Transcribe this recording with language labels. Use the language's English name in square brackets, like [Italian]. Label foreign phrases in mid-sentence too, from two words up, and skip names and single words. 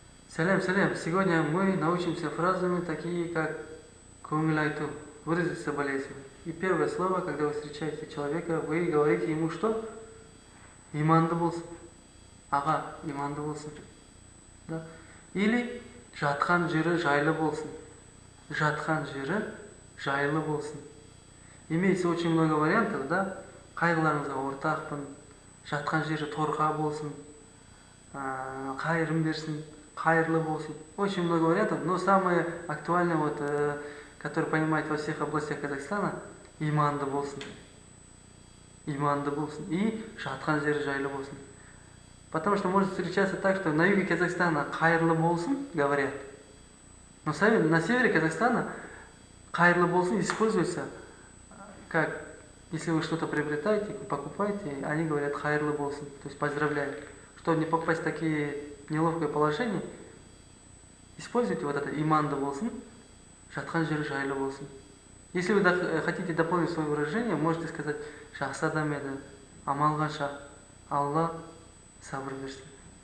[Russian] Салям, салям. Сегодня мы научимся фразами такие, как [Kazakh] «көңіл айту», [Russian] выразить соболезнование. И первое слово, когда вы встречаете человека, вы говорите ему что? [Kazakh] Иманды болсын. Аға, иманды болсын. [Russian] Да? [Kazakh] Или жатқан жері жайлы болсын. Жатқан жері жайлы болсын. [Russian] Имеется очень много вариантов, да? [Kazakh] Қайғыларыңызға ортақпын, жатқан жері торқа болсын, қайырым берсін, қайырлы болсын. [Russian] Очень много вариантов, но самое актуальное, который понимает во всех областях Казахстана, [Kazakh] иманды болсын. Иманды болсын. И жатқан жері жайлы болсын. [Russian] Потому что может встречаться так, что на юге Казахстана [Kazakh] қайырлы болсын [Russian] говорят, но на севере Казахстана [Kazakh] қайырлы болсын [Russian] используется как, если вы что-то приобретаете, покупаете, они говорят [Kazakh] хайрлы болсын, [Russian] то есть поздравляю. Чтобы не попасть в такие неловкое положение, используйте вот это [Kazakh] иманды болсын, жатқан жері жайлы болсын. [Russian] Если вы хотите дополнить свое выражение, можете сказать [Kazakh] жақсы адам еді, амал қанша, Алла сабыр берсін.